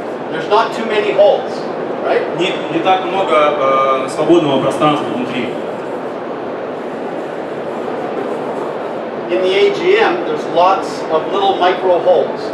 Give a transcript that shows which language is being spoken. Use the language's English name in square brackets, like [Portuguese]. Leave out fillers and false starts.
[English] There's not too many holes, right? [Russian] Не так много свободного пространства внутри. [English] In the AGM, there's lots of little micro holes.